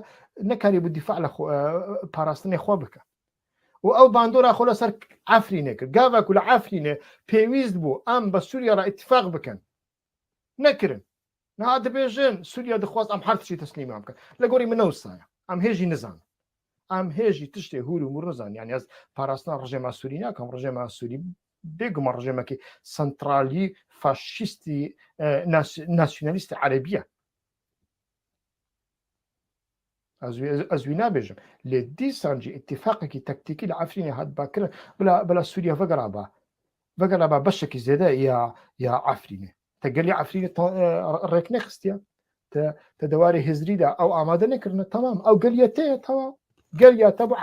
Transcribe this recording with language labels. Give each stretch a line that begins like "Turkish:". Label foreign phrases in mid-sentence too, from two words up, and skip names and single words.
Kurdish: nekarî bû dîfa li parastinê xwe bike û ew bandora xwe li ser Efrînê kir gava ku li Efrînê pêwîst bû em bi Sûriya re îtîfaq bikin nekirin niha dibêjin Sûriya dixwast em her tiştî teslîm bikin li gorî min ne wisa ye em hêjî nizan em hêjî tiştê hûr û mûr nizan yani ez parastina rejima Sûrî nakim rejima Sûrî bêguma rejimekî sentralî faşîstî nasyonalîstî erebî ye ئەزوی نابێژم لێ دیسانجی اتفاقێکی تەکتیکی لە عفرینی هات باکرە بلا سووریا vegera بەشێکی زێدە یا عفرینێ تەگەلی عفرینە ڕێک نەخستە تە دەواری هێزریدا ئەو ئامادە نەکردنە تەمام ئەو گەلیەتەیە تەواو گەلیاتە بۆ